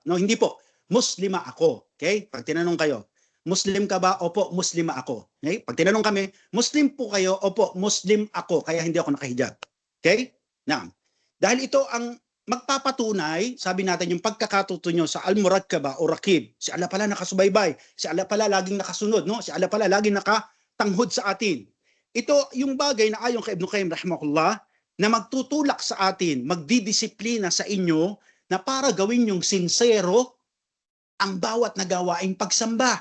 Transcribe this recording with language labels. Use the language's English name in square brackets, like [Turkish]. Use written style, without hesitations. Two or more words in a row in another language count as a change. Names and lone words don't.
[Filipino] No, hindi po. Muslima ako. Okay? Pag tinanong kayo, Muslim ka ba? Opo, Muslima ako. Okay? Pag tinanong kami, Muslim po kayo? Opo, Muslim ako, kaya hindi ako nakahijab. Okay? Now, dahil ito ang magpapatunay, sabi natin yung pagkakatuto nyo sa al-murakkaba o raqib. Si Allah pala nakasubaybay. Si Allah pala laging nakasunod. No? Si Allah pala laging nakatanghod sa atin. Ito yung bagay na ayon kay Ibn Qayyim rahimahullah na magtutulak sa atin, magdidisiplina sa inyo na para gawin yung sincero ang bawat nagawaing pagsamba.